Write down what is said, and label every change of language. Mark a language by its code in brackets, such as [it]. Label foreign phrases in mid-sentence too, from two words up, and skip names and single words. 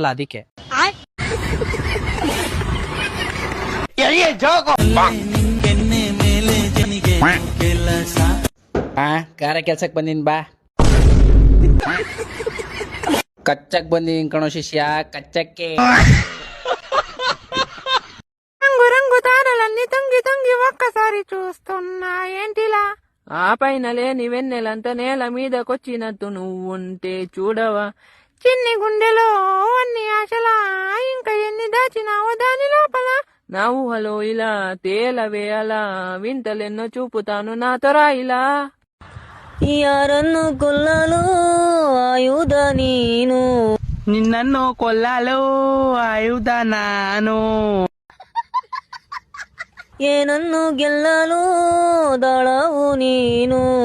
[kn] ಅದಕ್ಕೆ ಗಾರೆ ಕೆಲ್ಸಕ್ ಬಂದಿನ್ ಬಾ. ಕಚ್ಚಕ್ ಬಂದಿನ್ ಕಣೋ ಶಿಷ್ಯ, ಕಚ್ಚಕ್ಕೆ. [te] రంగు తారలన్నీ తంగి తంగి ఒక్కసారి చూస్తున్నా ఏంటిలా? ఆ పైనలే నీవెన్నెలంత నేల మీదకొచ్చినట్టు నువ్వుంటే చూడవా? చిన్ని గుండెలో అన్ని ఆశలా, ఇంకా ఎన్ని దాచినావో దాని లోపల. నా ఊహలో ఇలా తేలవే అలా, వింతలెన్నో చూపుతాను నాతో రాయిలా. [kn] ಯಾರನ್ನು ಕೊಲ್ಲಲು ಆಯುಧ ನೀನು, ನಿನ್ನನ್ನು ಕೊಲ್ಲಲು ಆಯುಧ ನಾನು. ಏನನ್ನು ಗೆಲ್ಲಲು ದಳವು ನೀನು,